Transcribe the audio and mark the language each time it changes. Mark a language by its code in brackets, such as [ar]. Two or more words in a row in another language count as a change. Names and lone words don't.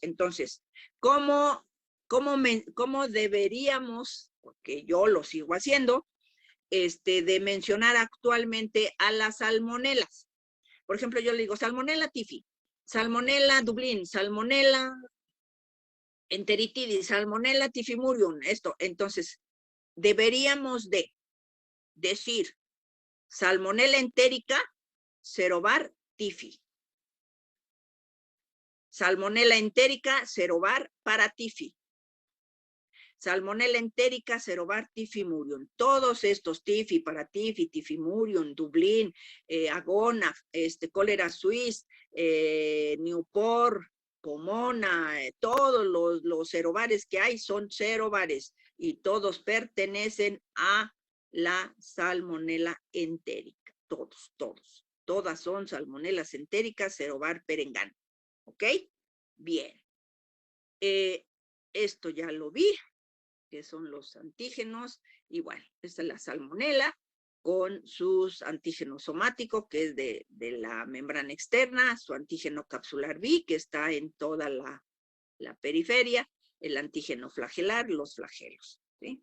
[es] Entonces, ¿cómo deberíamos, porque yo lo sigo haciendo, de mencionar actualmente a las salmonelas? Por ejemplo, yo le digo Salmonella typhi, Salmonella Dublin, Salmonella enteritidis, Salmonella typhimurium, esto. Entonces, deberíamos de decir Salmonella entérica, serovar, tifi. Salmonella entérica, serovar, paratifi. Salmonella entérica, serovar, tifimurium. Todos estos tifi, paratifi, tifimurium, Dublín, Agona, cólera suiz, Newport, Pomona, todos los serobares que hay son serobares y todos pertenecen a la Salmonella entérica. Todos. Todas son salmonelas entéricas, serobar perengano. ¿Ok? Bien. Esto ya lo vi, que son los antígenos. Igual, esta es la salmonela con sus antígenos somáticos, que es de la membrana externa, su antígeno capsular B, que está en toda la periferia, el antígeno flagelar, los flagelos, ¿sí?